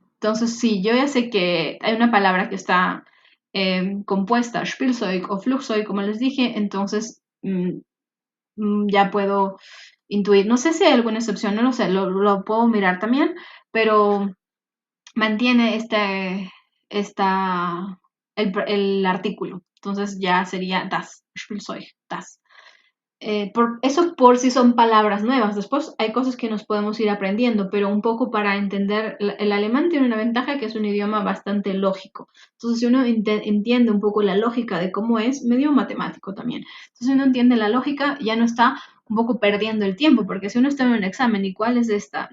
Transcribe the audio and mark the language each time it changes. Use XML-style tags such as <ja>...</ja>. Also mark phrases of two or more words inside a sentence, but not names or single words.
<es>Entonces, sí, yo ya sé que hay una palabra que está compuesta, Spielzeug o Flugzeug, como les dije, entonces ya puedo intuir. No sé si hay alguna excepción, no lo sé, lo puedo mirar también, pero mantiene el artículo. Entonces ya sería</es> <de>das, Spielzeug, das.</de> <es>Eso por si son palabras nuevas. Después hay cosas que nos podemos ir aprendiendo, pero un poco para entender, el alemán tiene una ventaja que es un idioma bastante lógico. Entonces, si uno entiende un poco la lógica de cómo es, medio matemático también. Entonces, si uno entiende la lógica, ya no está un poco perdiendo el tiempo, porque si uno está en un examen, ¿y cuál es esta?</es>